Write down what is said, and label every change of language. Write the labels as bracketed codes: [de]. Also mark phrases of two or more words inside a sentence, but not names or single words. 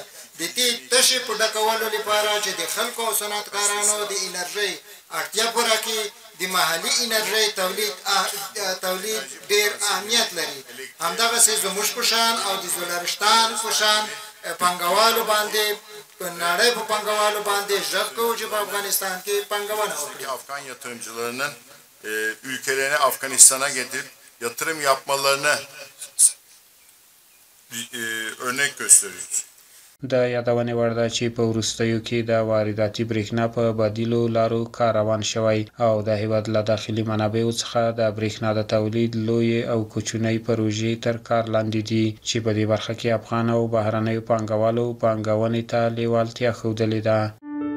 [ps] د دې تشې په ډکولو لپاره چې د خلکو او صنعتکارانو د انرژۍ اړتیا پوره کړي د محلي انرژۍ تولید ډېر اهمیت لري. همدغسې زموږ په شان او د زولرستان په شان پانګوالو باندې په نړۍ په پانګوالو باندې غږ کوو چې په افغانستان کې پانګونه وکړي. [tr] Afgan yatırımcılarının ülkelerini Afganistan'a getirip yatırım yapmalarını örnek gösteriyoruz. [ps] د یادونې وړ ده چې په وروستیو کې د وارداتي برېښنا په بدیلو لارو کار روان شوی او د هېواد له داخلي منابعو څخه د برېښنا د تولید لویې او کوچنۍ پروژې تر کار لاندې دي چې په دې برخه کې افغان او بهرنیو پانګوالو پانګونې ته لیوالتیا ښودلې ده.